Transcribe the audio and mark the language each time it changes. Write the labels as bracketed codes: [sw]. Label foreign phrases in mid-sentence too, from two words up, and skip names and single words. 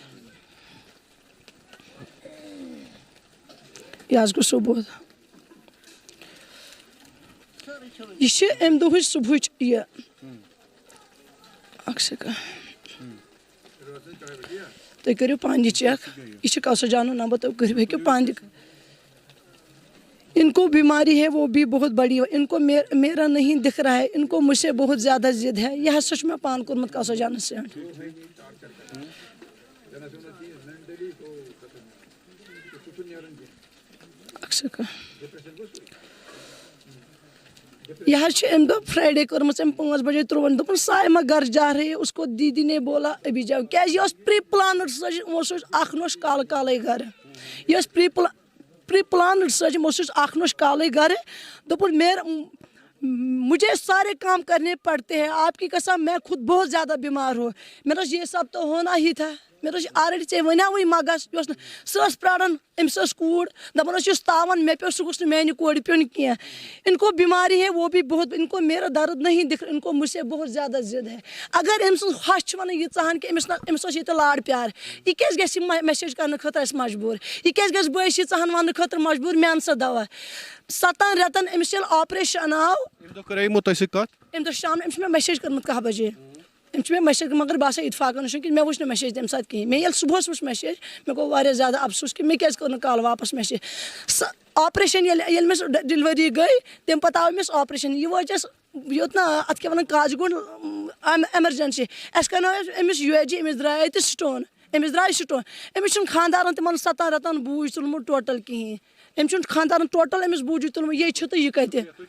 [ks] یہِ حظ گوٚو ثبوٗت یہِ چھِ اَمہِ دۄہٕچ صبحٕچ یہِ اکھ سیکنڈ تُہۍ کٔرِو پانہٕ یہِ چیک یہِ چھِ کوثر جانُن نمبر تُہۍ کٔرِو ہیٚکِو پانہٕ تہِ [ur] ان کو بیماری ہے وہ بھی بہت بڑی ان کو میرا نہیں دکھ رہا ہے ان کو مجھ سے بہت زیادہ ضد ہے [ks] یہ ہسا چھُ مےٚ پانہٕ کوٚرمُت کوثر جانس سینڈ اکھ سیکنڈ یہ حظ چھِ اَمہِ دۄہ فرٛایڈے کٔرمٕژ أمۍ 5 بجے ترٛووُن دوٚپُن سایما [ur] گھر جا رہے اس کو دیدی نے بولا ابھی جاؤ [ks] کیٛازِ یہِ ٲس پرٛی پٕلانٕڈ سۄ یِمو سوٗز اکھ نۄش کالہٕ کالے گرٕ یہِ ٲس پرٛی پٕلانٕڈ سۄ یِمو سوٗز اکھ نۄش کالے گرٕ دوٚپُن [ur] مجھے سارے کام کرنے پڑتے ہیں آپ کی قسم میں خود بہت زیادہ بیمار ہوں [ks] مےٚ دوٚپُس [ur] یہ سب تو ہونا ہی تھا [ks] مےٚ دوٚپُس آلریڈی ژےٚ وَنیٛاوُے ما گژھ یہِ اوس نہٕ سۄ ٲس پرٛاران أمِس ٲس کوٗر دَپان ٲس یُس تاوان مےٚ پیوٚو سُہ گوٚژھ نہٕ میٛانہِ کورِ پیوٚن کینٛہہ [ur] ان کو بیماری ہے وہ بھی بہت ان کو میرا درد نہیں دکھ ان کو مجھ سے بہت زیادہ ضد ہے [ks] اگر أمۍ سٕنٛز ہش چھِ وَنان ییٖژاہَن کہِ أمِس اوس ییٚتہِ لاڈ پیار یہِ کیٛازِ گژھِ یہِ میسیج کرنہٕ خٲطرٕ اَسہِ مجبوٗر یہِ کیٛازِ گژھِ بٲیِس ییٖژاہَن وَننہٕ خٲطرٕ مجبوٗر مےٚ اَن سا دوا 7 رٮ۪تَن أمِس ییٚلہِ آپریشن آو أمۍ دۄہ کَریمو تۄہہِ سۭتۍ کَتھ أمۍ دۄہ شامنہٕ أمِس چھِ مےٚ میسیج کٔرمٕژ 10 بجے میں میسیج مگر باسان اتفاقن کہ مے وچ میسیج تمہِ ساتہٕ کِہیٖنۍ مےٚ ییٚلہِ صُبحس وٕچھ میسیج مےٚ گوٚو واریاہ زیادٕ افسوس کہ مےٚ کیازِ کٔر نہٕ کال واپس میسیج آپریشن ییٚلہِ مےٚ سُہ ڈیلؤری گٔے تمہِ پتہٕ آو أمِس آپریشن یہِ وٲج اَسہِ یوٚت نا اَتھ کیٛاہ وَنان کاجگُنٛڈ ایمرجنسی اَسہِ کَرنٲو أمِس UAG أمِس درٛاے اَتہِ سٹون أمِس درٛاے سٹون أمِس چھُنہٕ خانٛدارن تِمن 7 رٮ۪تن بوٗج تُلمُت ٹوٹل کِہیٖنۍ أمِس چھُنہٕ خانٛدارن ٹوٹل أمِس بوٗجی تُلمُت یے چھُ تہٕ یہِ کَتہِ